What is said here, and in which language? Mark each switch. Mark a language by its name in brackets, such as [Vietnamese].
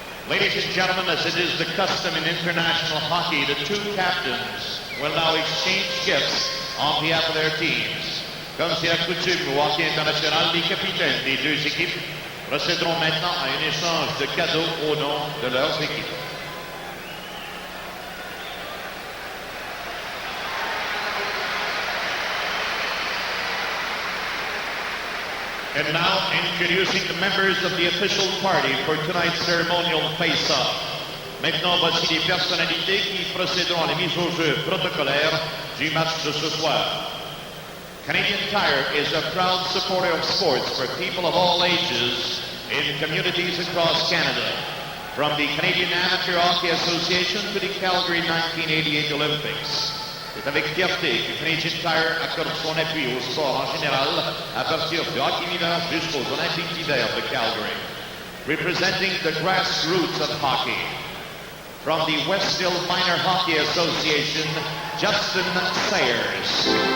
[English] Ladies and gentlemen, as it is the custom in international hockey, the two captains will now exchange gifts on behalf of their teams. [French] Comme c'est la coutume au hockey international, les capitaines des deux équipes procéderont maintenant à un échange de cadeaux au nom de leurs équipes. [English] And now, introducing the members of the official party for tonight's ceremonial face-off. [French] Maintenant, voici les personnalités qui procéderont à la mise au jeu protocolaire du match de ce soir. [English] Canadian Tire is a proud supporter of sports for people of all ages in communities across Canada, from the Canadian Amateur Hockey Association to the Calgary 1988 Olympics. [French] C'est avec fierté que Canadian Tire accorde son appui au sport en général, à partir du hockey mineur jusqu'aux Olympiques d'hiver de Calgary. [English] Representing the grassroots of hockey, from the Westville Minor Hockey Association, Justin Sayers.